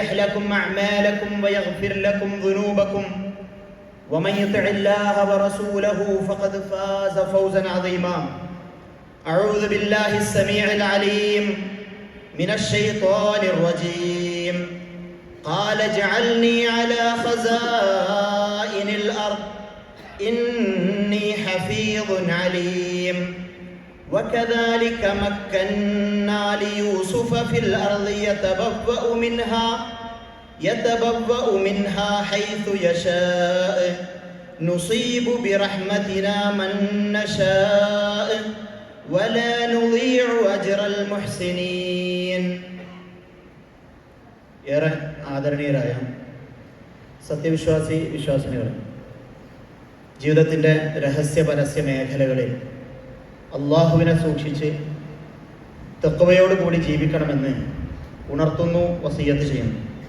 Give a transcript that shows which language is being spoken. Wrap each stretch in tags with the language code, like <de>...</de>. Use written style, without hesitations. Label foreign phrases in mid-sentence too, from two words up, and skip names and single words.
<ar>لكم أعمالكم ويغفر لكم ذنوبكم ومن يطع الله ورسوله فقد فاز فوزا عظيما أعوذ بالله السميع العليم من الشيطان الرجيم قال اجعلني على خزائن الأرض إني حفيظ عليم وكذلك مكنا ليوسف في الأرض يتبوأ منها حيث يشاء نصيب برحمتنا من نشاء ولا نضيع أجر المحسنين.</ar> <ml>ഏറെ ആദരണീയരായ വിശ്വാസിനികളെ, ജീവിതത്തിൻ്റെ രഹസ്യ പരസ്യ മേഖലകളിൽ അള്ളാഹുവിനെ സൂക്ഷിച്ച് തഖ്വയോടുകൂടി ജീവിക്കണമെന്ന് ഉണർത്തുന്നു, വസിയ്യത്ത് ചെയ്യുന്നു.</ml>